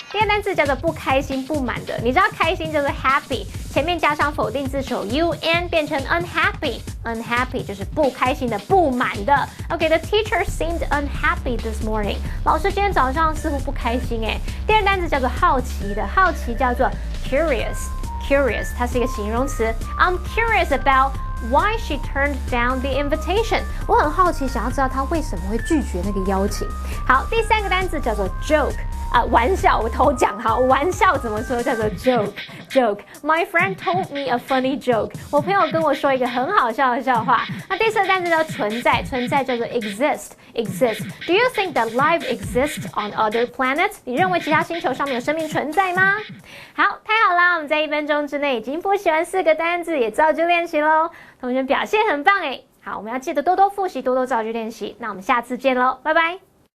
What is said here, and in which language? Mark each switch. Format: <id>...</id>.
<zh>第一个单字叫做不开心、不满的。你知道开心叫做 happy， 前面加上否定字首 un 变成 unhappy。unhappy 就是不开心的、不满的。</zh> <en>OK，the teacher seemed unhappy this morning。</en> <zh>老师今天早上似乎不开心哎。第二个单字叫做好奇的，好奇叫做 curious，它是一个形容词。</zh> <en>I'm curious about why she turned down the invitation。</en> <zh>我很好奇，想要知道她为什么会拒绝那个邀请。好，第三个单词叫做 joke。玩笑，我偷讲好，玩笑怎么说叫做 joke。</zh> <en>My friend told me a funny joke。</en> <zh>我朋友跟我说一个很好笑的笑话。那第四个单词叫存在，存在叫做 exist。</zh> <en>Do you think that life exists on other planets？</en> <zh>你认为其他星球上面有生命存在吗？好，太好啦！我们在1分钟之内已经复习完4个单字，也造句练习喽。同学表现很棒诶。好，我们要记得多多复习，多多造句练习。那我们下次见喽，拜拜。</zh>